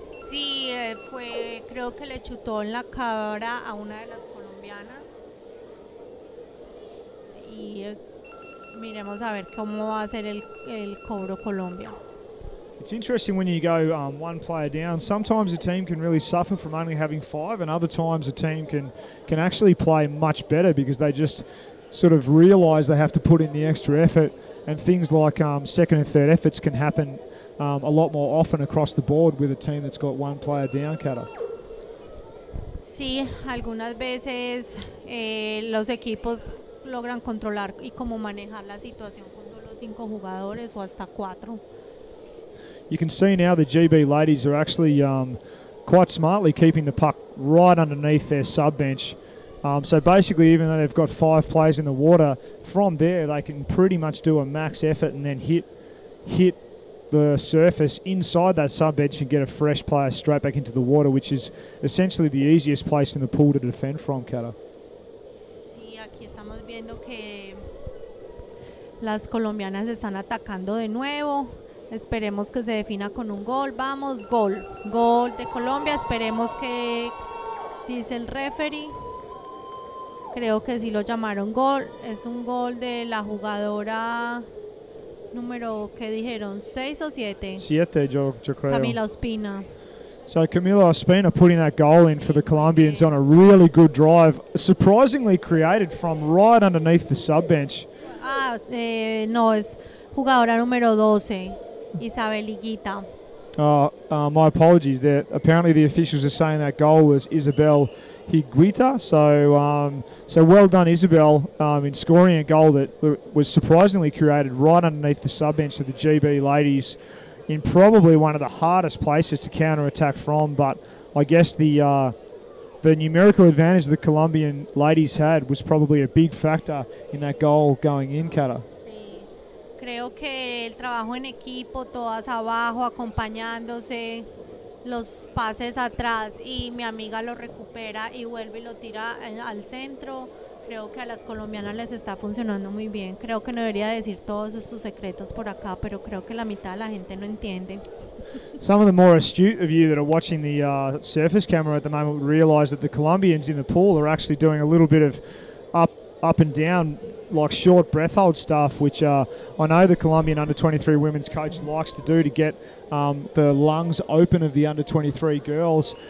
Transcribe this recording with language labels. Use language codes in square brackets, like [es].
[es] Sí, creo que le chutó en la cara a una de las colombianas y miremos a ver cómo va a ser el cobro Colombia. [en] It's interesting when you go one player down. Sometimes a team can really suffer from only having 5, and other times a team can actually play much better because they just sort of realise they have to put in the extra effort, and things like second and third efforts can happen a lot more often across the board with a team that's got one player down, Kata. [es] Sí, algunas veces los equipos logran controlar y como manejar la situación con solo 5 jugadores o hasta 4. [en] You can see now the GB ladies are actually quite smartly keeping the puck right underneath their sub-bench. So basically, even though they've got 5 players in the water, from there they can pretty much do a max effort and then hit the surface inside that sub-bench and get a fresh player straight back into the water, which is essentially the easiest place in the pool to defend from, Kata. [es] Sí, aquí estamos viendo que las colombianas están atacando de nuevo. Esperemos que se defina con un gol. Vamos, gol. Gol de Colombia. Esperemos que dice el referee. Creo que sí lo llamaron gol. Es un gol de la jugadora número, ¿qué dijeron? ¿6 o 7? 7, yo creo. Camila Ospina. [en] So Camila Ospina putting that goal in for the Colombians on a really good drive, surprisingly created from right underneath the sub-bench. [es] No, es jugadora número 12, Isabel Higuita. [en] My apologies there. Apparently the officials are saying that goal was Isabel Higuita. So well done, Isabel, in scoring a goal that was surprisingly created right underneath the sub-bench of the GB ladies in probably one of the hardest places to counter-attack from. But I guess the numerical advantage the Colombian ladies had was probably a big factor in that goal going in, Kata. [es] Creo que el trabajo en equipo, todas abajo, acompañándose, los pases atrás y mi amiga lo recupera y vuelve y lo tira al centro. Creo que a las colombianas les está funcionando muy bien. Creo que no debería decir todos estos secretos por acá, pero creo que la mitad de la gente no entiende. [en] Some of the more astute of you that are watching the surface camera at the moment would realise that the Colombians in the pool are actually doing a little bit of up and down, like short breath hold stuff, which I know the Colombian under-23 women's coach likes to do to get the lungs open of the under-23 girls.